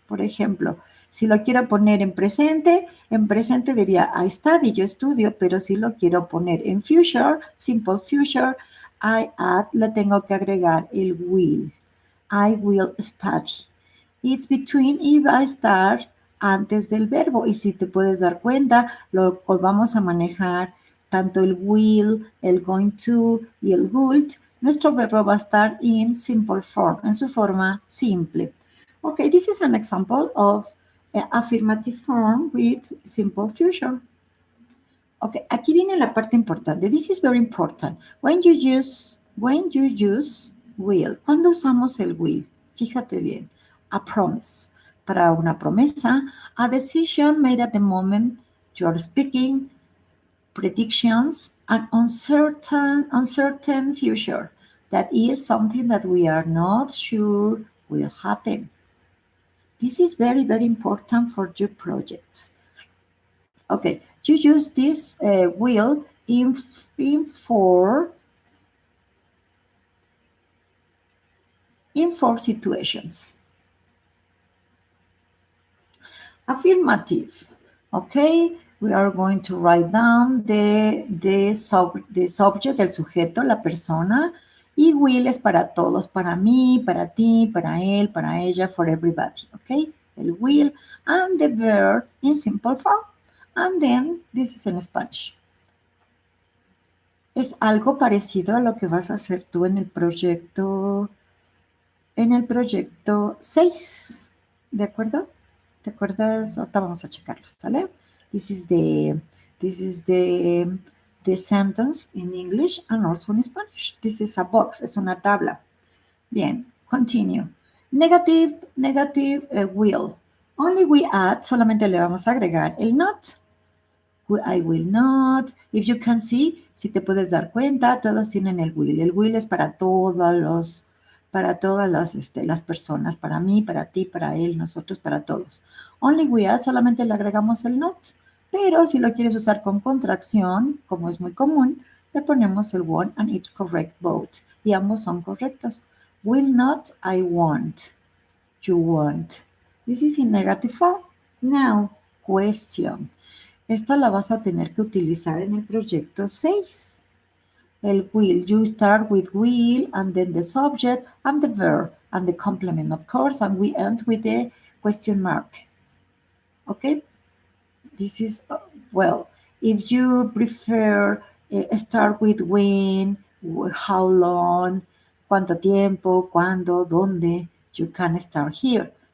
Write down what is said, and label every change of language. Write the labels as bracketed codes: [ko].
[es] Por ejemplo, si lo quiero poner en presente diría [en] I study, [es] yo estudio, pero si lo quiero poner en future, [en] simple future, I add, [es] le tengo que agregar el will. [en] I will study. It's between [es] y va a estar antes del verbo. Y si te puedes dar cuenta, lo vamos a manejar tanto el will, el going to y el would. Nuestro verbo va a estar [en] in simple form, [es] en su forma simple. [en] Okay, this is an example of affirmative form with simple future. [es] Okay, aquí viene la parte importante. [en] This is very important. When you use will, [es] ¿cuándo usamos el will? [en] Fíjate bien. A promise. [es] Para una promesa, [en] a decision made at the moment you're speaking, predictions, an uncertain future. That is something that we are not sure will happen. This is very, very important for your projects. Okay, you use this will in four situations. Affirmative. Okay, we are going to write down the subject, [es] el sujeto, la persona, y will es para todos, para mí, para ti, para él, para ella, [en] for everybody. Okay, el will, and the verb in simple form. And then, this is in Spanish. [es] Es algo parecido a lo que vas a hacer tú en el proyecto 6, ¿de acuerdo? ¿Te acuerdas? Ahorita vamos a checarlo, ¿sale? [en] This is the sentence in English and also in Spanish. This is a box, [es] es una tabla. Bien, [en] continue. Negative will. Only we add, [es] solamente le vamos a agregar el not. [en] I will not. If you can see, [es] si te puedes dar cuenta, todos tienen el will. El will es para todas las personas, para mí, para ti, para él, nosotros, para todos. [en] Only we add, [es] solamente le agregamos el not. Pero si lo quieres usar con contracción, como es muy común, le ponemos el won't [en] and it's correct both. [es] Y ambos son correctos. [en] Will not, I won't. You won't. This is in negative form. Now, question. [es] Esta la vas a tener que utilizar en el proyecto 6. [en] El will, you start with will, and then the subject, and the verb, and the complement, of course, and we end with the question mark. Okay? This is, well, if you prefer start with when, how long, [es] cuánto tiempo, cuándo, dónde, [en] you can start here.